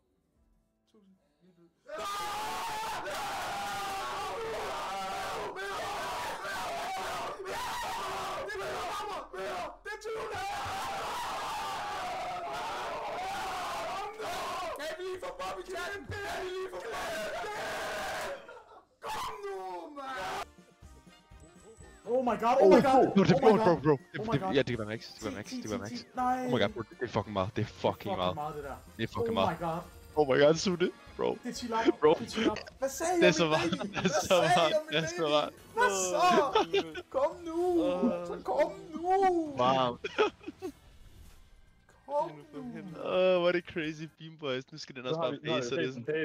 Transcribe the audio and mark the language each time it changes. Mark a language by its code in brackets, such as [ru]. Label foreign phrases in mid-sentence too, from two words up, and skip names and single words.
[da] 1000. Lidt ud. Det er 20. Kan vi lige få Bobby Chan? Kan vi lige få Bobby Chan? Kom nu, mand! [en] Oh my god, oh my god! [da] Bro, [en] Oh my god. [da] Ja, det kan være max, det kan være max, det kan være max. Nej! [en] Oh my god, [da] bro, det er fucking meget, det er fucking meget. Det der. Det er fucking Oh meget. [en] my god. Oh my god, [da] så det, bro. Det er [en] chill up. [da] Bro. Det er [en] chill up. [da] Hvad sagde jeg Det er så med meget, baby? det er så meget, det er så meget. Hvad så? Kom nu! Så kom nu! Varmt. Kom nu! Hvor er det crazy, Beam Boys. Nu skal den også bare blæse, så det er sådan.